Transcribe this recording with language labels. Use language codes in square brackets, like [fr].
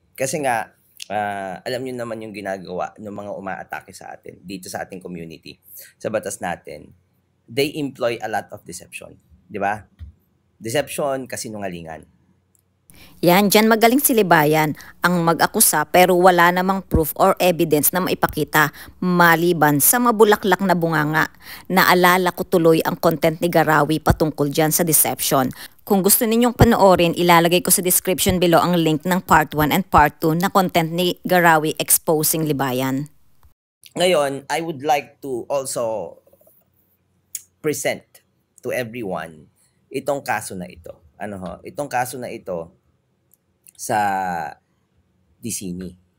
[tl] Kasi nga, alam nyo naman yung ginagawa ng mga umaatake sa atin, dito sa ating community, sa batas natin. [en] They employ a lot of deception. [tl] Di ba? Deception, kasinungalingan. Yan, dyan magaling si Libayan ang mag-akusa pero wala namang proof or evidence na maipakita maliban sa mabulaklak na bunganga. Naalala ko tuloy ang content ni Garawi patungkol dyan sa deception. Kung gusto ninyong panoorin, ilalagay ko sa description below ang link ng part 1 and part 2 na content ni Garawi exposing Libayan. [en] Ngayon, I would like to also present to everyone [tl] itong kaso na ito. Itong kaso na ito sa Disini.